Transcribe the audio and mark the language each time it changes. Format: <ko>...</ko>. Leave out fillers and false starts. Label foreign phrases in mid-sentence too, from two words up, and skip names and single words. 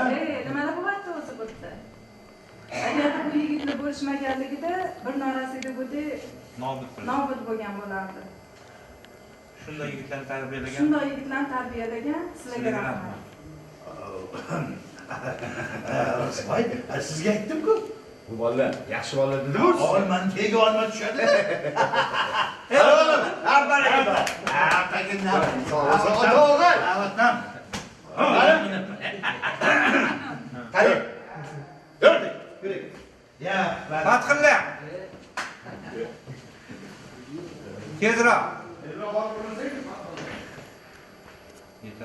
<uz>Nimalar bo'lyapti o'zi bu yerda? Agarda bu yigitni bo'lishmaganligida bir norasida bo'ldi, nobud bo'lgan bo'lardi. Shunday yigitlarni tarbiyalagan. Shunday yigitlarni tarbiyalagan sizlarga rahmat. Voy, sizga aytdim-ku. Bu bolalar yaxshi bolalar dedi-ku. Olmani tega olma tushadi.</uz> <tr>Ey oğlum, aferin. Aferin.</tr> <uz>To'g'ri. Avatdan. Qani. Yurdik. Yuring. Ya, Fathullah. Tezroq. Yeter.</uz>